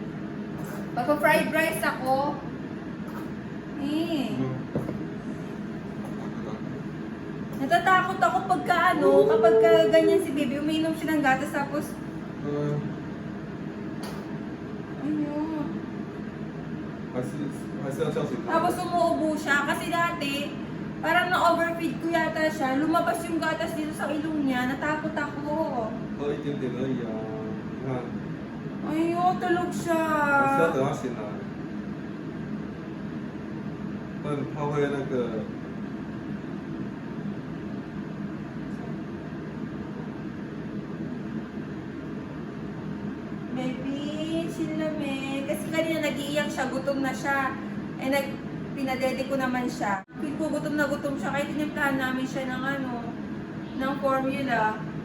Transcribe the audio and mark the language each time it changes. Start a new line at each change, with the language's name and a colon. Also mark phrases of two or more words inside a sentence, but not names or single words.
Filipino: Tapos, Magpa-fried rice ako. Eh. Natatakot ako pagka kapag ganyan si baby, umiinom siya ng gatas tapos, ayun.
Chinese: 还是要叫醒他。
Filipino: Tapos umuubo siya kasi dati, parang na-overfeed ko yata siya. Lumabas yung gatas dito sa ilong niya. Natakot ako.
Chinese: 喝一点点而已啊，你看，
Filipino: Ayun, tulog
Chinese: 还是要
Filipino: siya.
Chinese: 等他醒来，不然他会那个。
Filipino: Baby, chill namin. Kasi kanina nag-iiyak siya, gutom na siya. Pinadede ko naman siya. Feel ko gutom na gutom siya, kaya tinimplahan namin siya ng ng formula.